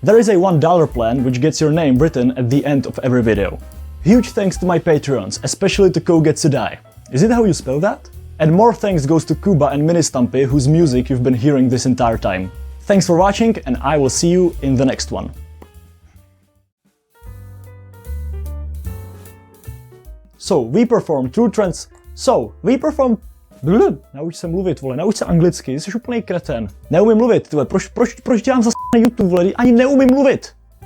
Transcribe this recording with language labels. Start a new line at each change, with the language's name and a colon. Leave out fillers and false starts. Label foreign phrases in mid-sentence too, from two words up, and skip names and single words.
English: There is a $1 plan which gets your name written at the end of every video. Huge thanks to my Patreons, especially to Kogetsu. Is it how you spell that? And more thanks goes to Kuba and MiniStumpy, whose music you've been hearing this entire time. Thanks for watching, and I will see you in the next one.
Czech: Nauč se mluvit, vole, nauč se anglicky, jsi úplnej kreten. Neumím mluvit, tyhle, proč dělám zase na YouTube, vole, ani neumím mluvit.